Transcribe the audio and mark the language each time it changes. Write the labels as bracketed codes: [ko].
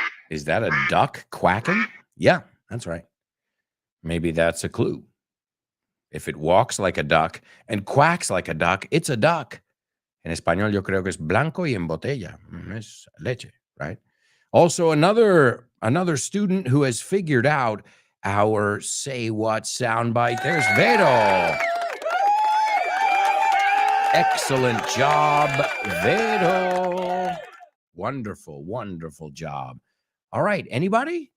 [en] Is that a duck quacking? Yeah, that's right. Maybe that's a clue. If it walks like a duck and quacks like a duck, it's a duck. [es] En español yo creo que es blanco y en botella. Es leche, [en] right? Also, another student who has figured out our Say What soundbite. There's Vero. Excellent job, Vero. Wonderful job. All right, anybody?